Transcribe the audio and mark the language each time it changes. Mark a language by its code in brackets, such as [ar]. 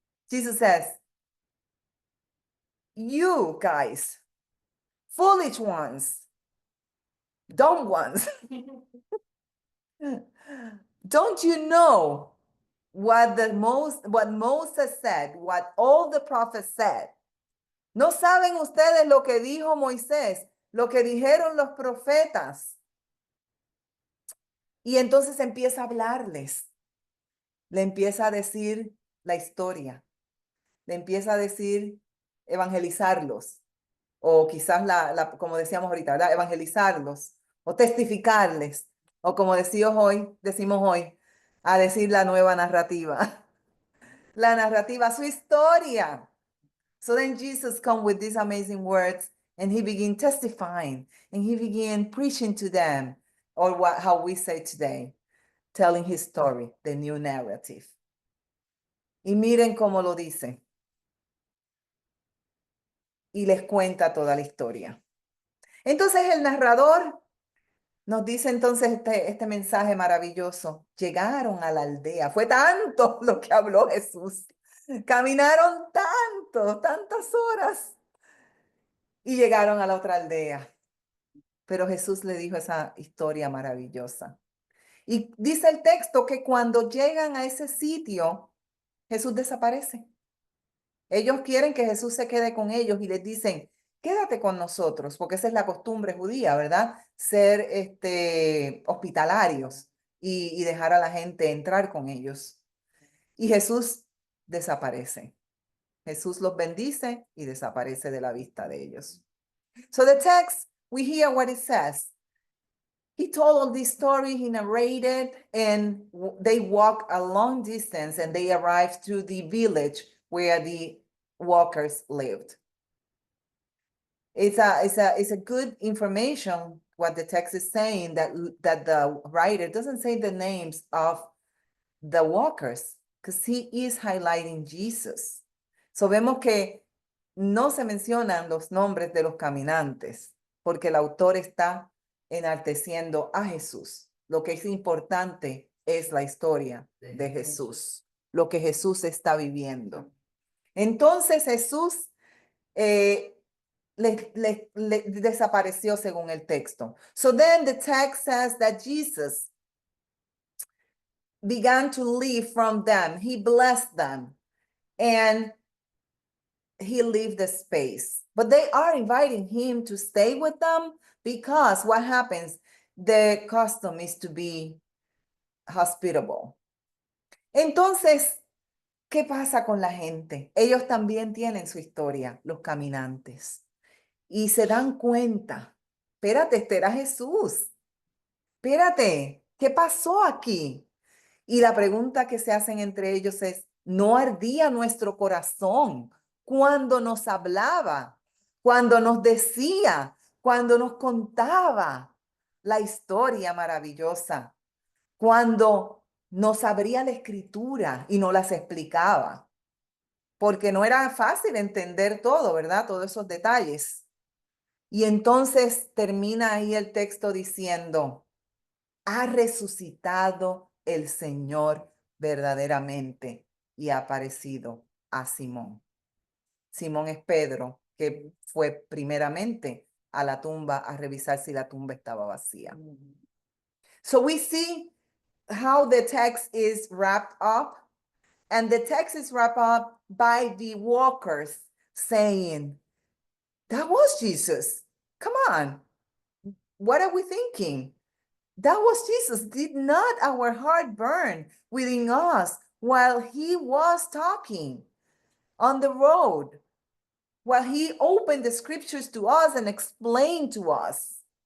[en] Jesus says, you guys, foolish ones, dumb ones, don't you know what Moses said, what all the prophets said? [es] ¿No saben ustedes lo que dijo Moisés, lo que dijeron los profetas? Y entonces empieza a hablarles, le empieza a decir la historia, le empieza a decir evangelizarlos, o quizás como decíamos ahorita, ¿verdad? Evangelizarlos, o testificarles, o como decimos hoy, a decir la nueva narrativa, la narrativa, su historia. [en] So then Jesus come with these amazing words, and he began testifying, and he began preaching to them, or how we say today, telling his story, the new narrative. [es] Y miren cómo lo dice. Y les cuenta toda la historia. Entonces el narrador nos dice entonces este mensaje maravilloso. Llegaron a la aldea. Fue tanto lo que habló Jesús. Caminaron tantas horas. Y llegaron a la otra aldea. Pero Jesús le dijo esa historia maravillosa. Y dice el texto que cuando llegan a ese sitio, Jesús desaparece. Ellos quieren que Jesús se quede con ellos y les dicen, quédate con nosotros, porque esa es la costumbre judía, ¿verdad? Ser hospitalarios y dejar a la gente entrar con ellos. Y Jesús desaparece. Jesús los bendice y desaparece de la vista de ellos. [en] So the text, we hear what it says. He told all this story, he narrated, and they walked a long distance and they arrived to the village where the walkers lived. It's a good information what the text is saying, that the writer doesn't say the names of the walkers because he is highlighting Jesus. [es] So vemos que no se mencionan los nombres de los caminantes porque el autor está enalteciendo a Jesús. Lo que es importante es la historia de Jesús, lo que Jesús está viviendo. Entonces Jesús le desapareció según el texto. [en] So then the text says that Jesus began to leave from them. He blessed them and he left the space. But they are inviting him to stay with them because what happens? The custom is to be hospitable. [es] Entonces, ¿qué pasa con la gente? Ellos también tienen su historia, los caminantes. Y se dan cuenta, espérate, este era Jesús. Espérate, ¿qué pasó aquí? Y la pregunta que se hacen entre ellos es, ¿no ardía nuestro corazón cuando nos hablaba, cuando nos decía, cuando nos contaba la historia maravillosa, cuando nos abría la escritura y nos las explicaba? Porque no era fácil entender todo, ¿verdad? Todos esos detalles. Y entonces termina ahí el texto diciendo, ha resucitado el Señor verdaderamente y ha aparecido a Simón. Simón es Pedro, que fue primeramente a la tumba a revisar si la tumba estaba vacía. [en] So we see how the text is wrapped up, and the text is wrapped up by the walkers saying, that was Jesus. Come on. What are we thinking? That was Jesus. Did not our heart burn within us while he was talking on the road, while he opened the scriptures to us and explained to us?